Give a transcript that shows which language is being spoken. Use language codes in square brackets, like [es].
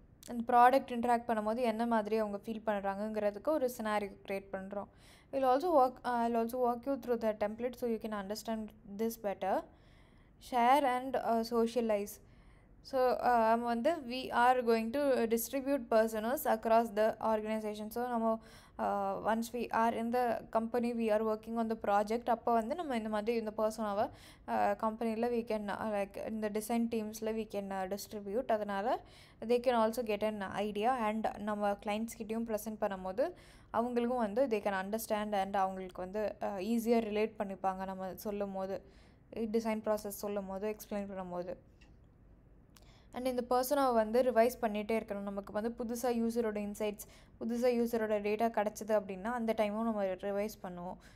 [ta] அந்த product interact பண்ணும்போது என்ன மாதிரி அவங்க ஃபீல் பண்ணுறாங்கங்கிறதுக்கு ஒரு சினாரியோ க்ரியேட் பண்ணுறோம். [en] I'll also walk you through the template so you can understand this better. Share and socialize. So வந்து we are going to distribute personas across the organization. So நம்ம once we are in the company, we are working on the project, [ta] அப்போ வந்து நம்ம இந்த மாதிரி இந்த பர்சனாவை கம்பெனியில் [en] we can like இந்த design டீம்ஸில் we can distribute. [ta] அதனால் [en] they can also get an idea, [ta] and நம்ம கிளைண்ட்ஸ்கிட்டையும் ப்ரெசென்ட் பண்ணும்போது அவங்களுக்கும் வந்து [en] they can understand [ta] and அவங்களுக்கு வந்து ஈஸியாக ரிலேட் பண்ணிப்பாங்க நம்ம சொல்லும் போது, டிசைன் ப்ராசஸ் சொல்லும் போது, எக்ஸ்பிளைன் பண்ணும்போது. அண்ட் இந்த பர்சனை வந்து ரிவைஸ் பண்ணிகிட்டே இருக்கணும். நமக்கு வந்து புதுசாக யூஸரோட இன்சைட்ஸ், புதுசாக யூஸரோட டேட்டா கிடச்சிது அப்படின்னா அந்த டைமும் நம்ம ரிவைஸ் பண்ணுவோம்.